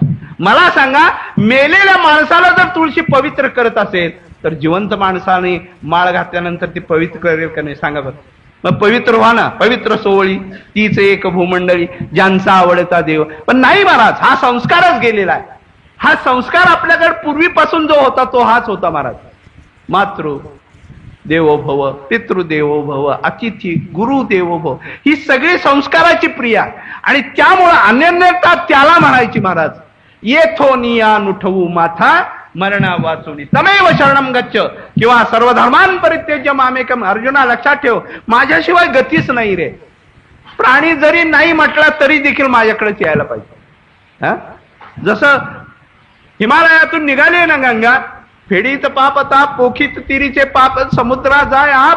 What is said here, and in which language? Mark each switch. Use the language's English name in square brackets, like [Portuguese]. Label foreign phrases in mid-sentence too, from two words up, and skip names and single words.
[Marathi] मला सांगा, मेलेल्या माणसाला जर तुळशी पवित्र करत असेल तर जिवंत माणसाने माळ घातल्यानंतर ती पवित्र करेल का नाही? सांगा बरं. मग पवित्र व्हा ना. पवित्र सोवळी तीच एक भूमंडळी, ज्यांचा आवडता देव. पण नाही महाराज, हा संस्कारच गेलेला आहे. हा संस्कार आपल्याकडे पूर्वीपासून जो होता तो हाच होता महाराज. [Sanskrit] मातृ देवो भव, पितृदेवो भव, अतिथी गुरु देवो भव, [Marathi] ही सगळी संस्काराची प्रिया. आणि त्यामुळं अनन्यता त्याला म्हणायची महाराज. येथो निया नुठवू माथा मरणा वाचुनी [Sanskrit] तमेव शरणम गच्छ, [Marathi] किंवा [Sanskrit] सर्व धर्मान परित्यज्य मामेकम. [Marathi] अर्जुना लक्षात ठेव, माझ्याशिवाय गतीच नाही रे. प्राणी जरी नाही म्हटला तरी देखील माझ्याकडेच यायला पाहिजे. जसं हिमालयातून निघाले ना गंगा, फेडीत पाप ताप, पोखीत तिरीचे पाप, समुद्रा जाय आप.